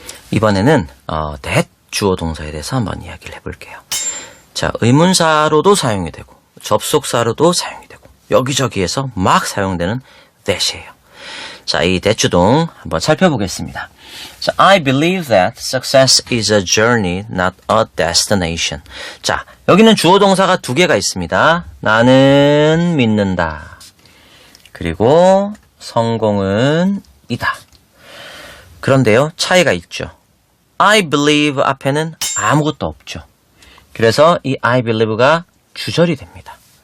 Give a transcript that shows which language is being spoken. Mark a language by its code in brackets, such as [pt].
[ko] 이번에는 that 주어 동사에 대해서 한번 이야기를 해볼게요. 자, 의문사로도 사용이 되고 접속사로도 사용이 되고 여기저기에서 막 사용되는 that이에요. 자, 이 that 주동 한번 살펴보겠습니다. [en] 자, I believe that success is a journey, not a destination. [ko] 자, 여기는 주어 동사가 두 개가 있습니다. 나는 믿는다. 그리고 성공은 이다. 그런데요, 차이가 있죠. [en] I believe [ko] 앞에는 아무것도 없죠. 그래서 이 I believe가 주절이 됩니다.